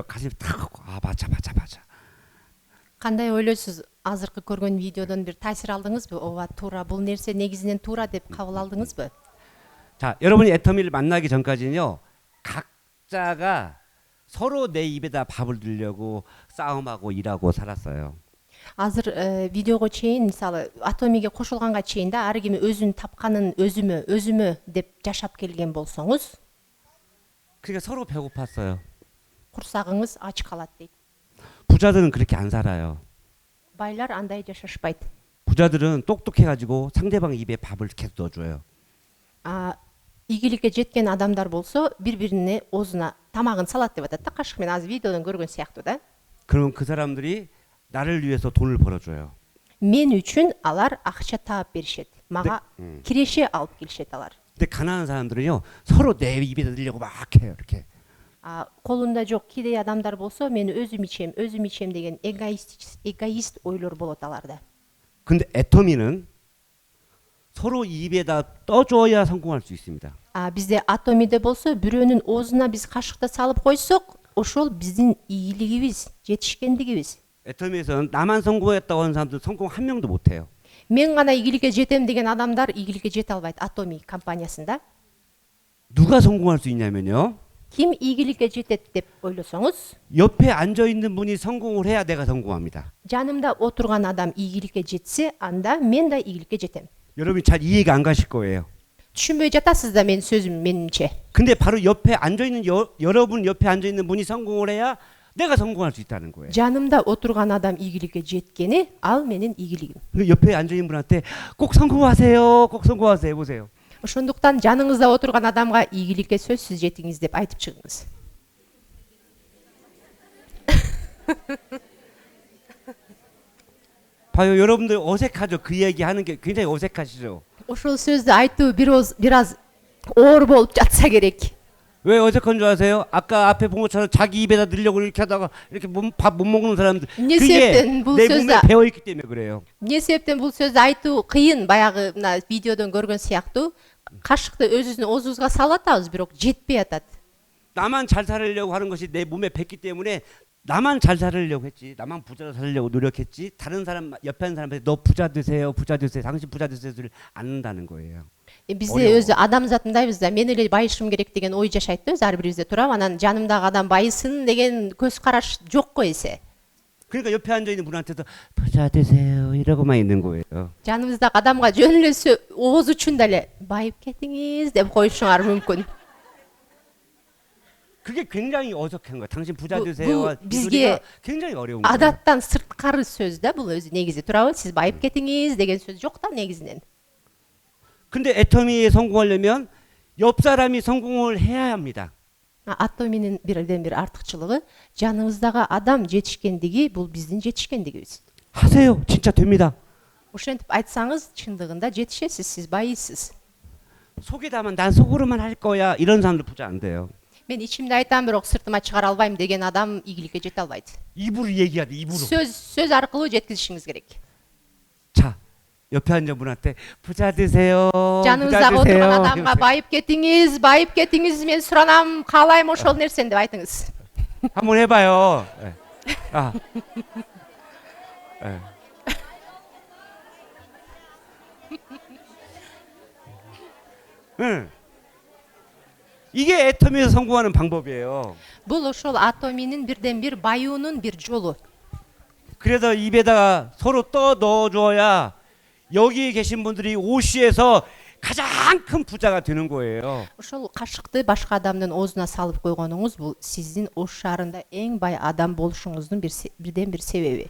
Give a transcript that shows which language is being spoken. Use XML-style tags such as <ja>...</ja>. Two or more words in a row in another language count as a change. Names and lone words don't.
<ko>가슴이 탁. 맞아.</ko> <ky>Кандай ойлойсуз? Азыркы көргөн видеодон бир таасир алдыңызбы? Ооба, туура, бул нерсе негизинен туура деп кабыл алдыңызбы?</ky> <ko>자, 여러분이 애터미를 만나기 전까지는요. 각자가 서로 내 입에다 밥을 들려고 싸움하고 일하고 살았어요.</ko> <ky>Азыр видеого чейин, мисалы, атомиге кошулганга чейин да ар ким өзүнүн тапканын өзүмө деп жашап келген болсоңуз,</ky> <ko>그러니까 서로 배고팠어요.</ko> <ky>курсагыңыз ач калат дейт.</ky> <ko>부자들은 그렇게 안 살아요.</ko> <ky>Байлар андай жашашпайт.</ky> <ko>부자들은 똑똑해가지고 상대방 입에 밥을 계속 넣어줘요.</ko> <ky>Ийгиликке жеткен адамдар болсо, бири-бирине оозуна тамагын салат деп атат да, кашык менен. Азыр видеодон көргөн сыяктуу да.</ky> <ko>그러면 그 사람들이 나를 위해서 돈을 벌어줘요.</ko> <ky>Мен үчүн алар акча таап беришет. Мага киреше алып келишет алар.</ky> <ko>근데 가난한 사람들은요 서로 내 입에 넣으려고 막 해요 이렇게.</ko> <ky>Колунда жок кедей адамдар болсо, мен өзүм ичем деген эгоист ойлор болот аларда.</ky> <ko>근데 애터미는 서로 입에다 떠줘야 성공할 수 있습니다.</ko> <ky>Бизде атомиде болсо, бирөөнүн оозуна биз кашыкты салып койсок, ошол биздин ийгилигибиз, жетишкендигибиз.</ky> <ko>애터미에서는 나만 성공했다고 하는 사람들 성공 한 명도 못 해요.</ko> <ky>Мен гана ийгиликке жетем деген адамдар ийгиликке жете албайт атоми компаниясында.</ky> <ko>누가 성공할 수 있냐면요.</ko> <ky>Ким ийгиликке жетет деп ойлосоңуз,</ky> <ko>옆에 앉아 있는 분이 성공을 해야 내가 성공합니다.</ko> <ky>жанымда отурган адам ийгиликке жетсе, анда мен да ийгиликке жетем.</ky> <ko>여러분이 잘 이해가 안 가실 거예요.</ko> <ky>түшүнбөй жатасыз да мен сөзүм менимче.</ky> <ko>근데 바로 옆에 앉아 있는 여러분 옆에 앉아 있는 분이 성공을 해야 내가 성공할 수 있다는 거예요.</ko> <ky>жанымда отурган адам ийгиликке жеткени ал менин ийгилигим.</ky> <ko>옆에 앉아 있는 분한테 꼭 성공하세요. 꼭 성공하세요. 보세요.</ko> <ky>Ошондуктан жаныңызда отурган адамга ийгиликке сөзсүз жетиңиз деп айтып чыгыңыз.</ky> <ko>봐요, 여러분들 어색하죠. 그 얘기 하는 게 굉장히 어색하시죠.</ko> <ky>Ошол сөздү айтуу бир аз оор болуп жатса керек.</ky> <ko>왜 어색한 줄 아세요? 아까 앞에 본 것처럼 자기 입에다 넣으려고 이렇게 하다가 이렇게 밥 못 먹는 사람들</ko> <ky>Не</ky> <ko>그게</ko> <ky>себептен бул</ky> <ko>내 몸에</ko> <ky>сөздү</ky> <ko>배어 있기 때문에 그래요.</ko> <ky>эмне себептен бул сөздү айтуу кыйын? Баягы мына видеодон көргөн сыяктуу кашыкты өзүбүздүн оозубузга салып атабыз, бирок жетпей атат.</ky> <ko>나만 잘 살려고 하는 것이 내 몸에 뱄기 때문에 나만 잘 살으려고 했지, 나만 부자로 살려고 노력했지, 다른 사람 옆에 있는 사람한테 너 부자 되세요, 부자 되세요, 당신 부자 되세요 소리를 안 한다는 거예요.</ko> <ky>Бизде Ойлоо. өзү адамзатындайбыз да, мен эле байышым керек деген ой жашайт да, өз ар бирибизде турап, анан жанымдагы адам байысын деген көз караш жок го эсе.</ky> <ko>그러니까 옆에 앉아 있는 분한테도 부자 되세요 이러고만 있는 거예요.</ko> <ky>Жаныбыздагы адамга жөн эле ооз учунда эле байып кетиңиз деп коюшуңар мүмкүн.</ky> <ko>그게 굉장히 어색한 거야. 당신 부자</ko> <ky>Bu-</ky> <ko>되세요.</ko> <ky>bu</ky> <ko>이</ko> <ky>bizge</ky> <ko>소리가 굉장히 어려운 거예요.</ko> <ky>Адаттан сырткары сөз да бул өзү негизи, туурабы? Сиз байып кетиңиз деген сөз жок да негизинен.</ky> <ko>근데 애터미에 성공하려면 옆 사람이 성공을 해야 합니다.</ko> <ky>Атоминин бирден бир артыкчылыгы, жаныбыздагы адам жетишкендиги бул биздин жетишкендигибиз.</ky> <ko>하세요. 진짜 됩니다.</ko> <ky>Ошентип айтсаңыз, чындыгында жетишесиз, сиз байыйсыз.</ky> <ko>속에다만 난 속으로만 할 거야. 이런 사람들 부자 안 돼요.</ko> <ky>Мен ичимде айтам, бирок сыртыма чыгара албайм деген адам ийгиликке жете албайт.</ky> <ko>입으로 얘기해야 돼. 입으로.</ko> <ky>сөз аркылуу жеткизишиңиз керек.</ky> <ko>자, 옆에 앉은 분한테 부자 되세요.</ko> <ky>Жаныңыздагы</ky> <ko>부자</ko> <ky>отурган</ky> <ko>되세요.</ko> <ky>адамга байып кетиңиз, мен суранам, каалайм ошол нерсени деп айтыңыз.</ky> <ko>한번 해봐요. 네. 아. 네. 응. 이게 애터미에서 성공하는 방법이에요.</ko> <ky>Бул ошол атоминин бирден бир байуунун бир жолу.</ky> <ko>그래서 입에다가 서로 떠 넣어줘야 여기 계신 분들이 오시에서 가장 큰 부자가 되는 거예요.</ko> <ky>Ошол кашыкты башка адамдын оозуна салып койгонуңуз бул сиздин ош шаарында эң бай адам болушуңуздун бирден бир себеби.</ky>